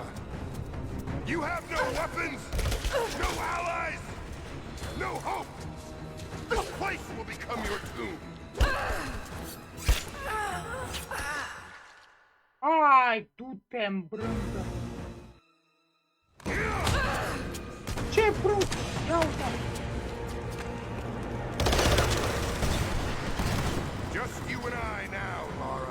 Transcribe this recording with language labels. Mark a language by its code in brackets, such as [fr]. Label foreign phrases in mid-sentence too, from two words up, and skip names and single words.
[en] You have no weapons, no allies, no hope. This place will become your tomb. [ro] Hai, du-te în brânză. Ce brânză? Ia uite. [en] Just you and I now, Lara.